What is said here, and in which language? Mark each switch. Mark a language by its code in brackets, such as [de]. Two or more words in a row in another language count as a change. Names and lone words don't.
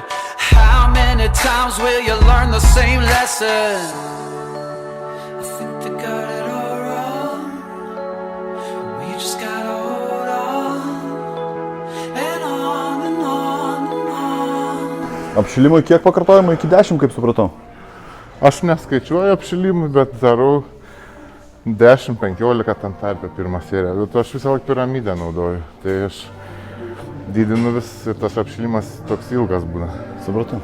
[en] How many times will you learn the same lesson? I think they got it all wrong. We just gotta hold on and on and on and on. [lt] Apšilimui kiek pakartojimų? Iki 10, kaip supratau. Aš neskaičiuoju apšilimui, bet darau 10-15 tam tarpe pirmą seriją. Bet aš visą laiką piramidę naudoju. Tai aš didinu vis ir tas apšilimas toks ilgas būna. Supratau.